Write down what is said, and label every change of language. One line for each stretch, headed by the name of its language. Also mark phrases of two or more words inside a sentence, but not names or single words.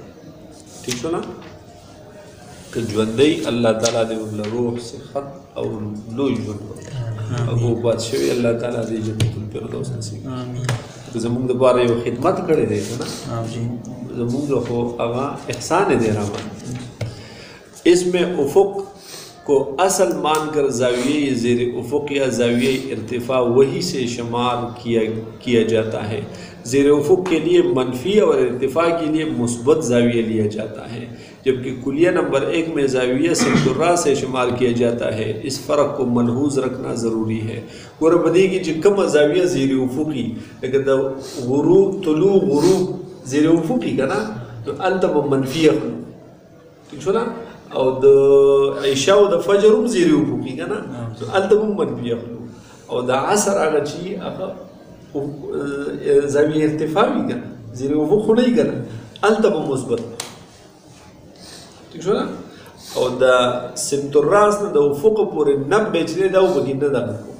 Pashto: ټیک شو نه؟ که ژوندی الله تعالی دې ورله روح صحت او لوی ژوند ورکړي او وفات شوي الله تعالی دې جنت الفردوس نصیب کړي. زمونږ دپاره یو خدمت کړی دی که نه، زمونږ خو هغه احسان دی رحمت.
Urdu: اس میں افق کو اصل مان کر زاویہ زیر افق یا زاویہ ارتفاع وہی سے شمار کیا جاتا ہے. زیر افق کے لیے منفی اور ارتفاع کے لیے مثبت زاویہ لیا جاتا ہے، جبکہ کلیہ نمبر 1 میں زاویہ سمت الراس سے شمار کیا جاتا ہے. اس فرق کو ملحوظ رکھنا ضروری ہے.
Pashto: گوره بدی کی چې کومه زاویه زیر افقی لکه د غروب طلوع غروب زیر افقی که نه نو هلته به منفي اخلو. ٹھیک شو نه؟ او د عشاء او د فجر هم زیر افقی که نه نو هلته به هم منفي اخلو. او د عصر هغه چې هغه زاویه ارتفاع وي که نه زیر افق خو نه وي که نه هلته به مثبت. ٹھیک شو نه؟ او د سمت الراس نه د افق پورې 90 چې دی دا به پکې نه دغه کوو.